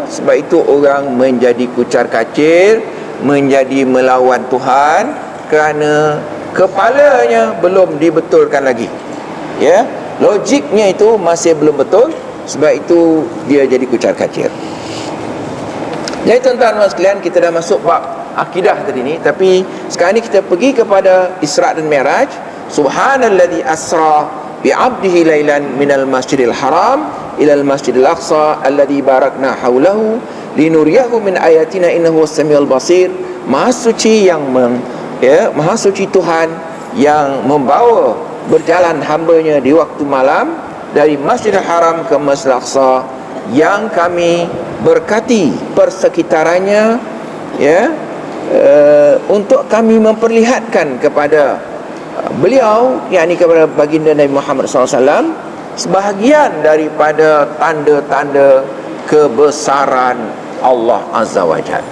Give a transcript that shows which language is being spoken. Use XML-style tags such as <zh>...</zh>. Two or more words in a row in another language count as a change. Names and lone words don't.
<ms>Sebab itu orang menjadi kucar kacir, menjadi melawan Tuhan kerana kepalanya belum dibetulkan lagi. Ya, logiknya itu masih belum betul, sebab itu dia jadi kucar-kacir. Jadi tuan-tuan dan sekalian, kita dah masuk bab akidah tadi ni, tapi sekarang ni kita pergi kepada Isra' dan Mi'raj.</ms> <ar>سبحان الذي أسرى بعبده ليلا من المسجد الحرام إلى المسجد الأقصى الذي باركنا حوله لنريه من آياتنا إنه والسميع البصير.</ar> <ms>Maha suci Maha suci Tuhan yang membawa berjalan hamba-Nya di waktu malam dari Masjidil Haram ke Masjidil Aqsa, yang kami berkati persekitarannya, untuk kami memperlihatkan kepada beliau, yakni kepada baginda Nabi Muhammad SAW, sebahagian daripada tanda-tanda kebesaran Allah</ms> <ar>عز وجل.</ar>